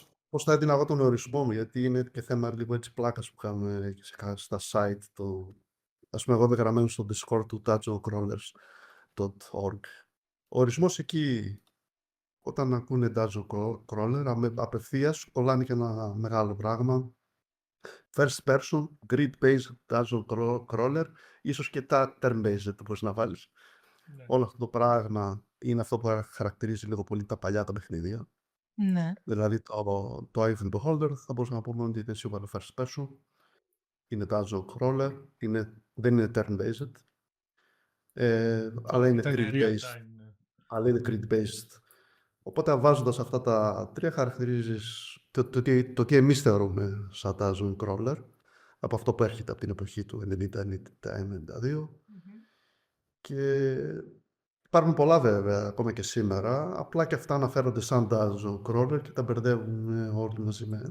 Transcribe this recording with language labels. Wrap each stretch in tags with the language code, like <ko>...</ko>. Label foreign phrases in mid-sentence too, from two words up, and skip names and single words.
<el>πώς θα έδινα εγώ τον ορισμό μου, γιατί είναι και θέμα λίγο έτσι πλάκας που κάνουμε στα site. Ας πούμε, εγώ είμαι γραμμένο στο Discord του dungeoncrawlers.org. Ο ορισμός εκεί, όταν ακούνε</el> <en>Dungeon Crawler,</en> <el>απευθείας κολλάνε και ένα μεγάλο πράγμα</el> <en>First person, grid-based dungeon crawler,</en> <el>ίσως και τα turn-based μπορείς να βάλεις. Ναι. Όλο αυτό το πράγμα είναι αυτό που χαρακτηρίζει λίγο πολύ τα παλιά τα παιχνίδια. Ναι. Δηλαδή το Eye of the Beholder θα μπορούσαμε να πούμε ότι είναι σίγουρα</el> <en>first person,</en> <el>είναι</el> <en>dungeon crawler,</en> <el>δεν είναι turn-based, αλλά είναι Ήταν real grid-based. time, ναι. Αλλά είναι grid-based. Οπότε βάζοντας αυτά τα τρία χαρακτηρίζεις το τι εμείς θεωρούμε σαν</el> <en>dungeon crawler,</en> <el>από αυτό που έρχεται από την εποχή του 90-92. Και υπάρχουν πολλά βέβαια ακόμα και σήμερα, απλά και αυτά αναφέρονται σαν</el> <en>dungeon crawler</en> <el>και τα μπερδεύουν όλοι μαζί με.</el>